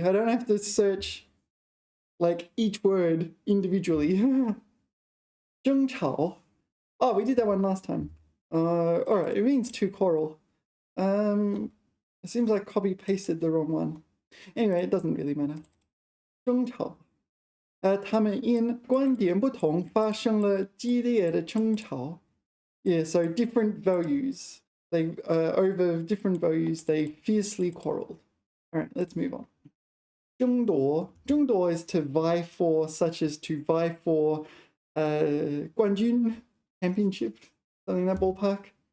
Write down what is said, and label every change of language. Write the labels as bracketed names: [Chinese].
[English] I don't have to search like each word individually. [Chinese] 争吵. [English] Oh, we did that one last time. All right, it means to quarrel. It seems like copy pasted the wrong one. Anyway, it doesn't really matter. [Chinese] 争吵。他们因观点不同发生了激烈的争吵。 [English] Yeah, so different values. They over different values, they fiercely quarreled. All right, let's move on. 争夺. 争夺 is to vie for, such as to vie for 冠军 championship, something in that ballpark.